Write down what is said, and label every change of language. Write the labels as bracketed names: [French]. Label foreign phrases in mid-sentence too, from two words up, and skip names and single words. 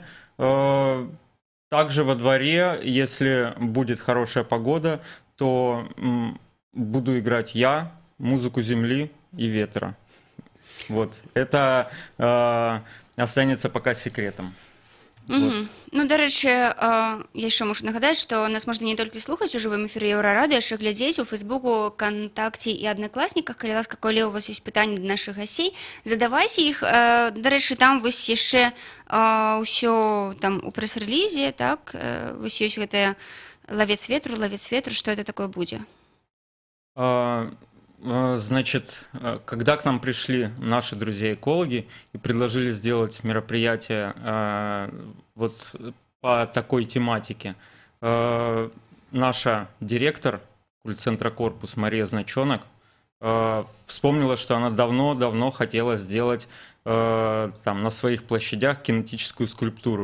[Russian] Также во дворе, если будет хорошая погода, то буду играть я, музыку земли и ветра. Вот. Это останется пока секретом. Вот. [Belarusian] Ну, до рэчы, я яшчэ мушу нагадаць, што нас можна не толькі слухаць у жывым эфіры Еўрарадыё, яшчэ глядзець у Фейсбуку, Кантакце і Аднакласніках. Калі ласка, калі у вас ёсць пытанні да нашых гасцей, задавайце іх. До рэчы, там вось яшчэ ўсё там у прэс-рэлізе, так? Вось ёсць гэтая лавец ветру, што это такое будзе? [Russian] Значит, когда к нам пришли наши друзья-экологи и предложили сделать мероприятие вот по такой тематике, наша директор культцентра «Корпус» Мария Значонок вспомнила, что она давно хотела сделать там на своих площадях кинетическую скульптуру.